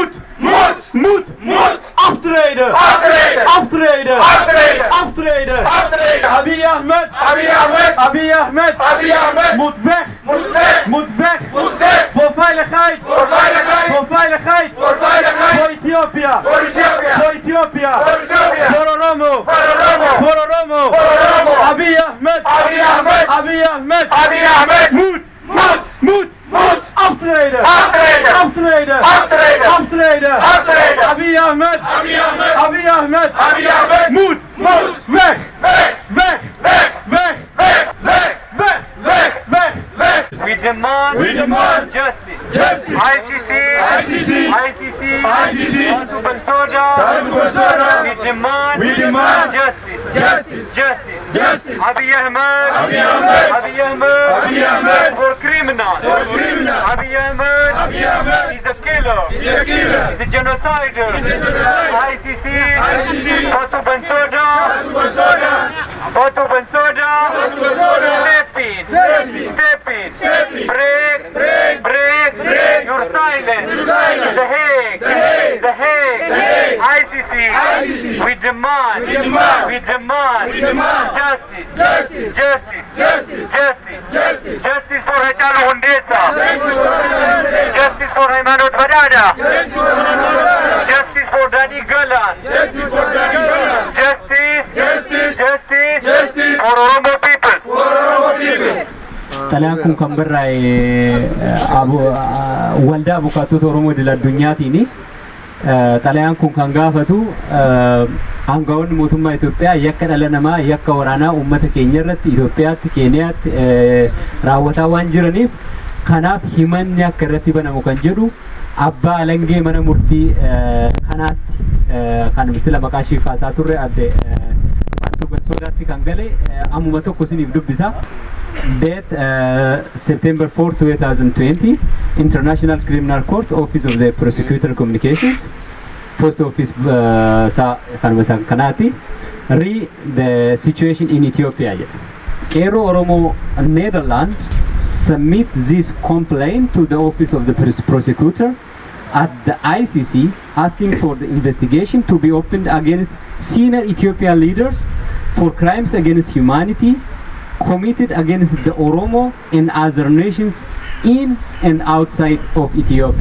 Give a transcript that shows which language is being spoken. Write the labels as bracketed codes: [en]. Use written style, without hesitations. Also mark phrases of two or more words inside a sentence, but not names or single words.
[nl] Moet aftreden! Aftreden! Aftreden! Aftreden! Aftreden! Aftreden! Abiy Ahmed! Abiy Ahmed! Abiy Ahmed! Abiy Ahmed! Moet weg! Moet weg! Moet weg! Moet weg! Voor veiligheid! Voor veiligheid! Voor veiligheid! Voor veiligheid! Voor Ethiopië! Voor Ethiopië! Voor Ethiopië! Voor Ethiopië! Voor Oromo! Voor Oromo! Voor Oromo! Voor Oromo! Abiy Ahmed! Abiy Ahmed! Abiy Ahmed! Abiy Ahmed! Moet aftreden! Aftreden! Aftreden! Aftreden! Aftreden! Aftreden! Abiy Ahmed! Abiy Ahmed! Abiy Ahmed! Abiy Ahmed! Moet! Weg! Weg! Weg! Weg! Weg! Weg! Weg! Weg! Weg! Weg! [en] We demand justice. Justice! ICC! ICC! ICC! Tatu Bensouda! We demand justice. Justice! Justice! Abiy Ahmed! Abiy Ahmed! Abiy Ahmed! Abiy Ahmed! For criminals! Abiy Ahmed! Abiy Ahmed! He's a killer! He's a killer! He's a genocider! He's a genocider! ICC! ICC! Tatu Bensouda! Tatu Bensouda! Step in! Break! Your silence! The Hague! ICC! We demand justice for Hachalu Hundessa! Justice for Haymanot Badada! Justice for Dadi Galan! Justice for Oromo people! [om] Xalayaan kun kan barraa'e waldaa abukaatota Oromoo idil addunyaatiini. Xalayaan kun kan gaafatu aangawoonni mootummaa Itoophiyaa yakka dhala namaa yakka waraanaa uummata keenya irratti Itoophiyaatti Keeniyaatti raawwataa waan jiraniif kanaaf himanni akka irratti banamu kan jedhu abbaa alangee mana murtii kanaatti kan misila maqaa ishii kaasaa turre adde Tatu Bensoudaatti kan gale ammuma tokko isiniif dubbisa. [en] Date September 4, 2020, International Criminal Court, Office of the Prosecutor Communications, Post Office Kanati, the situation in Ethiopia. Qeerroo Oromo Netherlands submit this complaint to the Office of the Prosecutor at the ICC, asking for the investigation to be opened against senior Ethiopian leaders for crimes against humanity committed against the Oromo and other nations in and outside of Ethiopia.